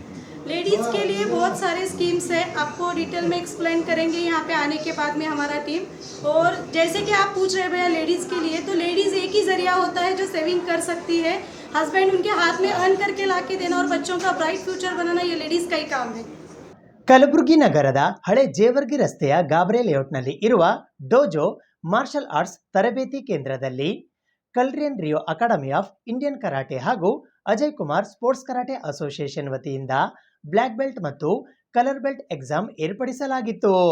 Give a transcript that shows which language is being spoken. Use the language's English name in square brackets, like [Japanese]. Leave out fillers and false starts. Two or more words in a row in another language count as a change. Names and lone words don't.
[Hindi] लेडीज़ के लिए बहुत सारे स्कीम्स है, आपको डिटेल में एक्सप्लेन करेंगे यहाँ पे आने के बाद में हमारा टीम। और जैसे कि आप पूछ रहे हैं भैया लेडीज़ के लिए, तो लेडीज़ एक ही ज़रिया होता है जो सेविंग कर सकती है। हस्बैंड उनके हाथ में अर्न करके ला के देना और बच्चों का [English] bright future [Hindi] बनाना ये लेडीज़ का ही काम है। [Kannada] ಕಲಬುರಗಿ ನಗರದ ಹಳೆ ಜೇವರ್ಗಿ ರಸ್ತೆಯ ಗಾಬ್ರೆ ಲೇಔಟ್ನಲ್ಲಿ ಇರುವ ಡೋಜೋ ಮಾರ್ಷಲ್ ಆರ್ಟ್ಸ್ ತರಬೇತಿ ಕೇಂದ್ರದಲ್ಲಿ ಕಲ್ರಿಯನ್ ರಿಯೋ ಅಕಾಡೆಮಿ ಆಫ್ ಇಂಡಿಯನ್ ಕರಾಟೆ ಹಾಗೂ ಅಜಯ್ ಕುಮಾರ್ ಸ್ಪೋರ್ಟ್ಸ್ ಕರಾಟೆ ಅಸೋಸಿಯೇಷನ್ ವತಿಯಿಂದ [English] black belt [Kannada] ಮತ್ತು [English] colour belt exam [Kannada] ಏರ್ಪಡಿಸಲಾಗಿತ್ತು.